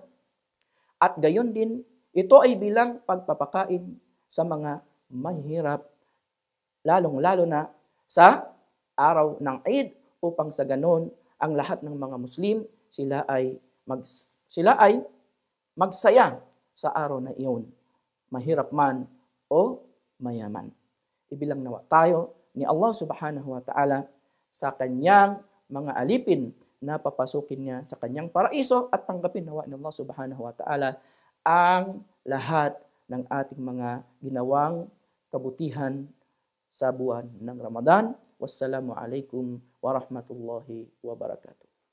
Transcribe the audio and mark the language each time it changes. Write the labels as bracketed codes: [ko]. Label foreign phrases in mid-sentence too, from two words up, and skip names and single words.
[tl] At gayon din, ito ay bilang pagpapakain sa mga mahirap, lalong-lalo na sa araw ng Eid, upang sa ganon ang lahat ng mga Muslim sila ay magsaya sa araw na iyon, mahirap man o mayaman. Ibilang nawa tayo ni Allah [ar] سبحانه وتعالى [tl] sa kanyang mga alipin na papasukin niya sa kanyang paraiso, at tanggapin nawa ni Allah [ar] سبحانه وتعالى [tl] ang lahat ng ating mga ginawang kabutihan sa buwan ng Ramadan. [ar] والسلام عليكم ورحمة الله وبركاته.